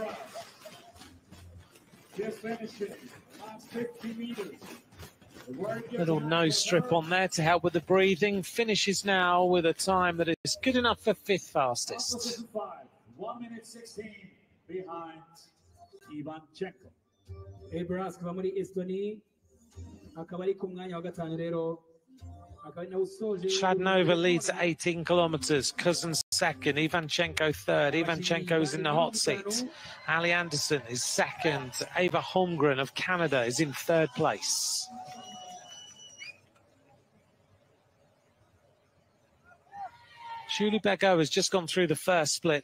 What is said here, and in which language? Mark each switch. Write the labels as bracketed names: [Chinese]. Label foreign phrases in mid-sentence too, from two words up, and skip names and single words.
[English] Just finishing, last 50 meters. Little nose strip on there to help with the breathing. Finishes now with a time that is good enough for fifth fastest. 1:16 behind Ivanchenko. [Kinyarwanda] Ibras kuva muri Estonia akaba ari ku mwanya wa gatanu rero. [English] Chladnova leads at 18 kilometres. Cousins second. Ivanchenko third. Ivanchenko is in the hot seat. Ali Anderson is second. Ava Holmgren of Canada is in third place. Julie Bergot has just gone through the first split.